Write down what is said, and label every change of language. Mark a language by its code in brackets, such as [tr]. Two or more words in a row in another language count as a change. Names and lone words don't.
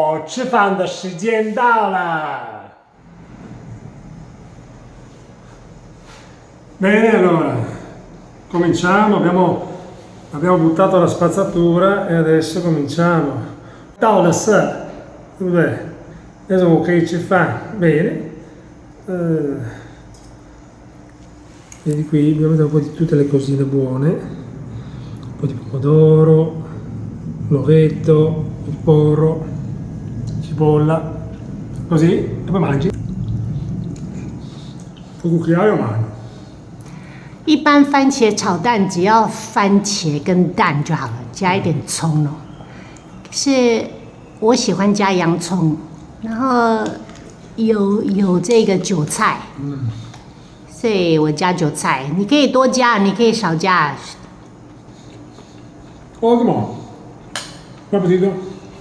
[zh] 吃饭的时间到了。 [it] Bene, allora, cominciamo, abbiamo buttato la spazzatura e adesso cominciamo. Tavola sa, dov'è? Adesso che ci fa? Bene. Vedi qui, abbiamo messo un po' di tutte le cosine buone. Un po' di pomodoro, l'ovetto, il porro, cipolla, così, e poi mangi. Puoi cucchiaio o mano? [zh] 一般番茄炒蛋只要番茄跟蛋就好了，加一点葱哦。是我喜欢加洋葱，然后有这个韭菜，所以我加韭菜。你可以多加，你可以少加。 [it] Ottimo, buon appetito.